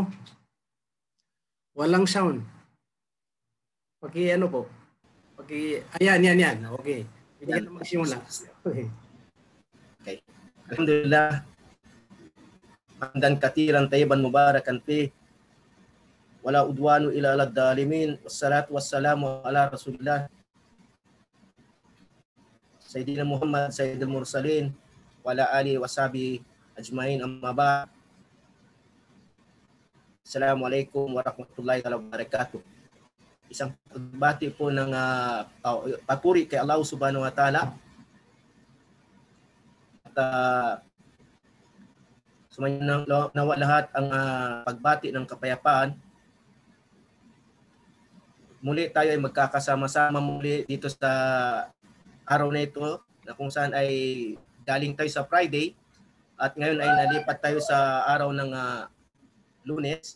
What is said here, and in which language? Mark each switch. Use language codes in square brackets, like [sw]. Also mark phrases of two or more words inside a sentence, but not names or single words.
[tl] Walang sound. Ano po? Yan. Okay. Hindi ka na magsimula. Okay. Alhamdulillah. [ar] حمدا كثيرا طيبا مباركا فيه. ولا عدوان إلا الظالمين. والصلاة والسلام على رسول الله. سيدنا محمد سيد المرسلين وعلى آله وصحبه أجمعين، أما بعد. السلام عليكم ورحمة الله وبركاته. [tl] Isang pagbati po ng papuri kay Allah [ar] سبحانه وتعالى. [tl] At nawa lahat ang pagbati ng kapayapaan. Muli tayo ay magkakasama-sama muli dito sa araw na ito na kung saan ay galing tayo sa Friday at ngayon ay nalipat tayo sa araw ng Lunes.